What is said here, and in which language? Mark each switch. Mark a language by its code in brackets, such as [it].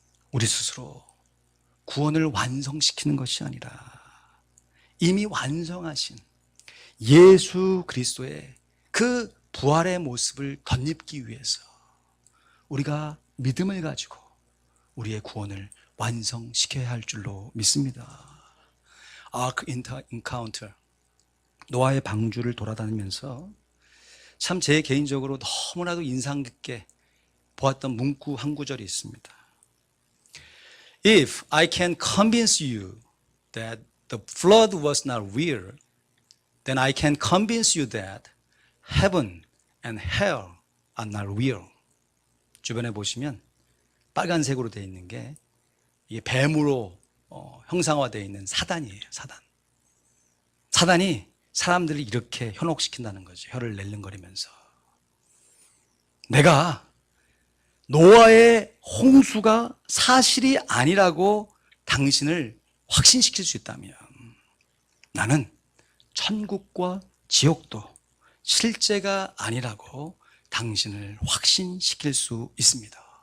[ko] 우리 스스로 구원을 완성시키는 것이 아니라 이미 완성하신 예수 그리스도의 그 부활의 모습을 덧입기 위해서 우리가 믿음을 가지고 우리의 구원을 완성시켜야 할 줄로 믿습니다. 아크 인카운터, 노아의 방주를 돌아다니면서 참 제 개인적으로 너무나도 인상 깊게 보았던 문구 한 구절이 있습니다. [en] If I can convince you that the flood was not real, then I can convince you that heaven and hell are not real. [ko] 주변에 보시면 빨간색으로 되어 있는 게 이게 뱀으로 형상화되어 있는 사단이에요. 사단. 사단이 사람들을 이렇게 현혹시킨다는 거죠. 혀를 낼름거리면서. 내가 노아의 홍수가 사실이 아니라고 당신을 확신시킬 수 있다면 나는 천국과 지옥도 실제가 아니라고 당신을 확신시킬 수 있습니다.